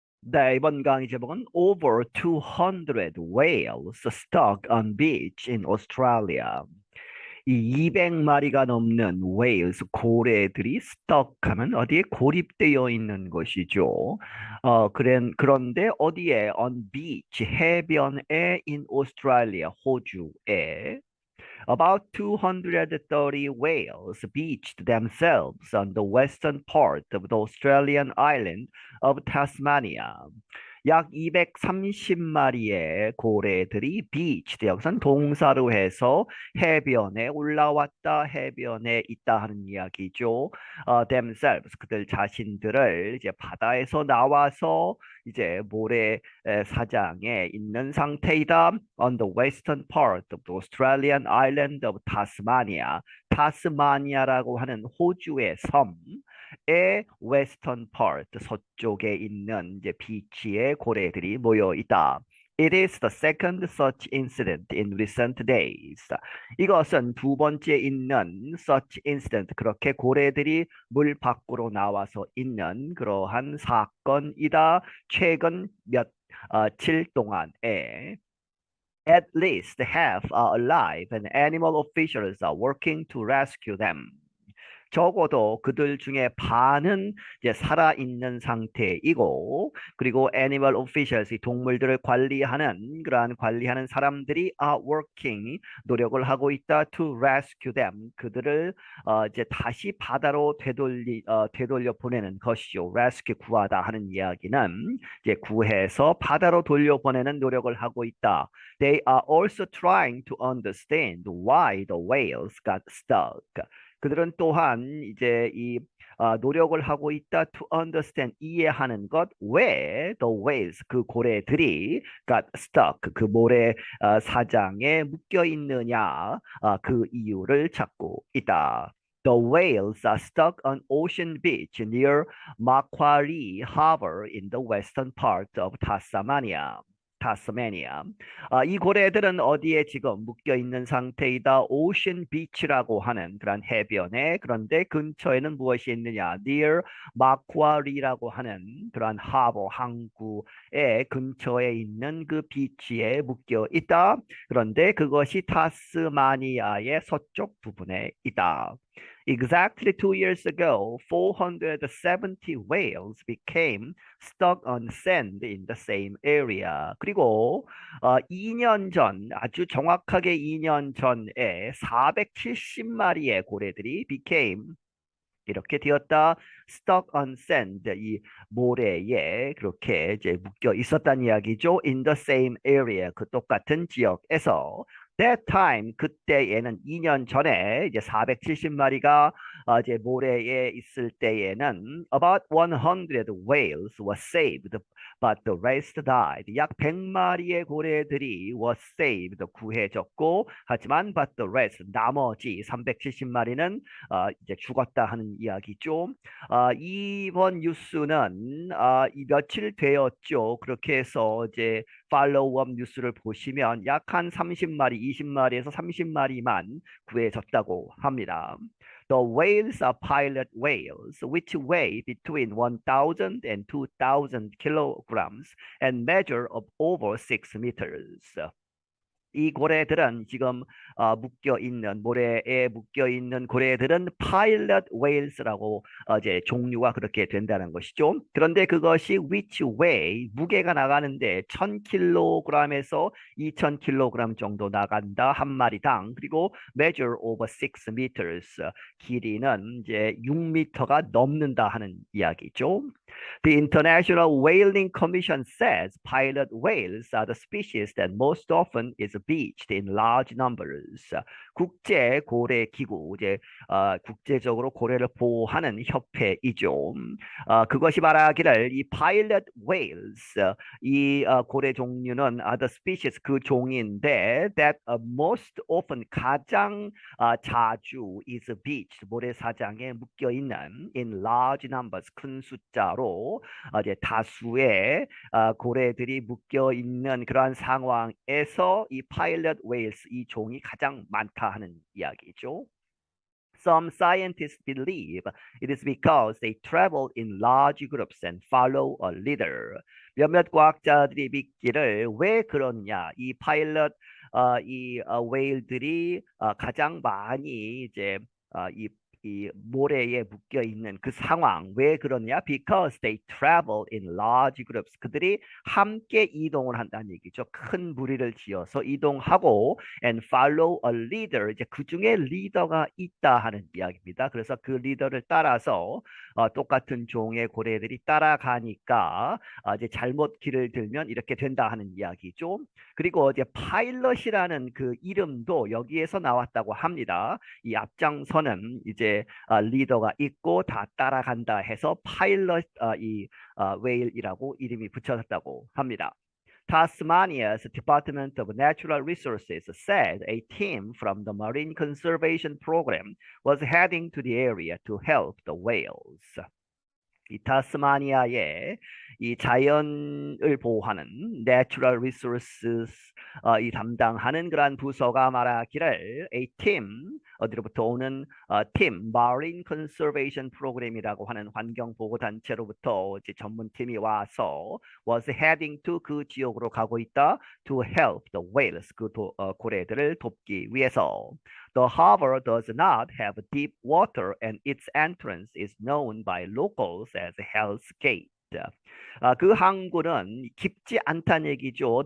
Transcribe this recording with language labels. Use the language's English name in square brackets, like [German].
[Korean] 네, 이번 강의 제목은 [English] Over 200 whales stuck on beach in Australia. [Korean] 이 200마리가 넘는 whales, 고래들이 stuck 하면 어디에 고립되어 있는 것이죠. [English] 그런데 어디에 on beach, 해변에 in Australia, 호주에 about 230 whales beached themselves on the western part of the Australian island of Tasmania. [Korean] 약 230마리의 고래들이 beached, 여기선 동사로 해서 해변에 올라왔다, 해변에 있다 하는 이야기죠. themselves, 그들 자신들을 이제 바다에서 나와서 이제 모래 사장에 있는 상태이다. [English] On the western part of the Australian island of Tasmania. [Korean] 타스마니아라고 하는 호주의 섬의 [English] western part, [Korean] 서쪽에 있는 이제 비치에 고래들이 모여 있다. [English] It is the second such incident in recent days. [Korean] 이것은 두 번째 있는 [English] such incident, [Korean] 그렇게 고래들이 물 밖으로 나와서 있는 그러한 사건이다. 최근 며칠 동안에 [English] at least half are alive and animal officials are working to rescue them. [Korean] 적어도 그들 중에 반은 이제 살아있는 상태이고, 그리고 [English] animal officials, [Korean] 이 동물들을 관리하는, 그러한 관리하는 사람들이 [English] are working, [Korean] 노력을 하고 있다, [English] to rescue them, [Korean] 그들을 이제 다시 바다로 되돌려 보내는 것이죠. rescue, 구하다 하는 이야기는 이제 구해서 바다로 돌려보내는 노력을 하고 있다. [English] They are also trying to understand why the whales got stuck. [Korean] 그들은 또한 이제 노력을 하고 있다. [English] To understand, [Korean] 이해하는 것. 왜 [English] the whales, [Korean] 그 고래들이 [English] got stuck, [Korean] 그 모래 사장에 묶여 있느냐, 그 이유를 찾고 있다. [English] The whales are stuck on Ocean Beach near Macquarie Harbor in the western part of Tasmania. [Korean] 타스마니아. 이 고래들은 어디에 지금 묶여 있는 상태이다. 오션 비치라고 하는 그런 해변에, 그런데 근처에는 무엇이 있느냐? near 마쿠아리라고 하는 그러한 하버, 항구의 근처에 있는 그 비치에 묶여 있다. 그런데 그것이 타스마니아의 서쪽 부분에 있다. [English] Exactly 2 years ago, 470 whales became stuck on sand in the same area. [Korean] 그리고 2년 전, 아주 정확하게 2년 전에 470마리의 고래들이 became, 이렇게 되었다. [English] stuck on sand, [Korean] 이 모래에 그렇게 이제 묶여 있었다는 이야기죠. [English] in the same area, [Korean] 그 똑같은 지역에서. [English] that time, [Korean] 그때에는 2년 전에 이제 470마리가 이제 모래에 있을 때에는 [English] about 100 whales were saved, but the rest died. [Korean] 약 100마리의 고래들이 [English] was saved, [Korean] 구해졌고, 하지만 [English] but the rest, [Korean] 나머지 370마리는 이제 죽었다 하는 이야기죠. 이번 뉴스는 이 며칠 되었죠. 그렇게 해서 이제 팔로우업 뉴스를 보시면 약 한 30마리, 20마리에서 30마리만 구해졌다고 합니다. [English] The whales are pilot whales, which weigh between 1,000 and 2,000 kilograms and measure of over 6 meters. [Korean] 이 고래들은 지금 묶여 있는, 모래에 묶여 있는 고래들은 파일럿 웨일스라고 이제 종류가 그렇게 된다는 것이죠. 그런데 그것이 [English] which weigh, [Korean] 무게가 나가는데 1,000kg에서 2,000kg 정도 나간다 한 마리당. 그리고 [English] measure over 6 meters, [Korean] 길이는 이제 6m가 넘는다 하는 이야기죠. [English] The International Whaling Commission says pilot whales are the species that most often is beached in large numbers. [Korean] 국제 고래 기구, 이제 국제적으로 고래를 보호하는 협회이죠. 그것이 말하기를 이 [English] pilot whales, [Korean] 이 고래 종류는 [English] are the species, [Korean] 그 종인데 [English] that most often, [Korean] 가장 자주 [English] is beached, [Korean] 모래사장에 묶여 있는 [English] in large numbers, [Korean] 큰 숫자로 이제 다수의 고래들이 묶여 있는 그러한 상황에서 이 파일럿 웨일스, 이 종이 가장 많다 하는 이야기죠. [English] Some scientists believe it is because they travel in large groups and follow a leader. [Korean] 몇몇 과학자들이 믿기를 왜 그러냐? 이 파일럿 웨일들이 가장 많이 이제 이 모래에 묶여 있는 그 상황 왜 그러냐? [English] Because they travel in large groups. [Korean] 그들이 함께 이동을 한다는 얘기죠. 큰 무리를 지어서 이동하고 [English] and follow a leader. [Korean] 이제 그 중에 리더가 있다 하는 이야기입니다. 그래서 그 리더를 따라서 똑같은 종의 고래들이 따라가니까 이제 잘못 길을 들면 이렇게 된다 하는 이야기죠. 그리고 이제 파일럿이라는 그 이름도 여기에서 나왔다고 합니다. 이 앞장서는 이제 리더가 있고 다 따라간다 해서 파일럿 웨일이라고 이름이 붙여졌다고 합니다. [English] Tasmania's Department of Natural Resources said a team from the Marine Conservation Program was heading to the area to help the whales. [Korean] 이 타스마니아의 이 자연을 보호하는 Natural Resources 이 담당하는 그러한 부서가 말하기를 [English] a team [Korean] 어디로부터 오는 팀 Marine Conservation Program이라고 하는 환경 보호 단체로부터 이제 전문팀이 와서 [English] was heading to [Korean] 그 지역으로 가고 있다 [English] to help the whales [Korean] 그 고래들을 돕기 위해서. [English] The harbor does not have deep water and its entrance is known by locals as Hell's Gate. [Korean] 그 항구는 깊지 않다는 얘기죠.